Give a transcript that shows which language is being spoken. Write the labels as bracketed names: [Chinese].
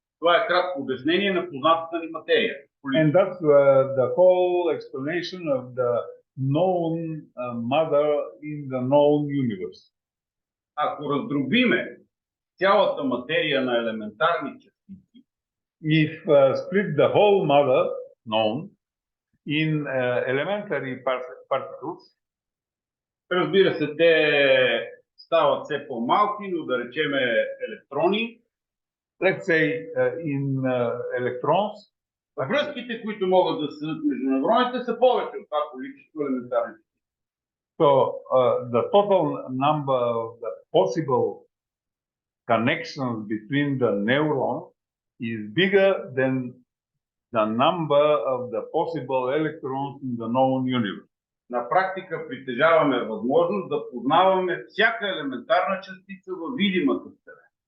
[Bulgarian] Това е кратко обяснение на познатата ни материя. [English] And that's the whole explanation of the known matter in the known universe. [Bulgarian] Ако раздробиме цялата материя на елементарни частици, [English] if split the whole matter known in elementary particles, [Bulgarian] разбира се, те стават все по-малки, но да речеме електрони. [English] Let's say in electrons. [Bulgarian] Връзките, които могат да създадат между невроните, са повече от това количество елементарни. [English] So the total number of the possible connections between the neurons is bigger than the number of the possible electrons in the known universe. [Bulgarian] На практика притежаваме възможност да познаваме всяка елементарна частица във видимата сфера.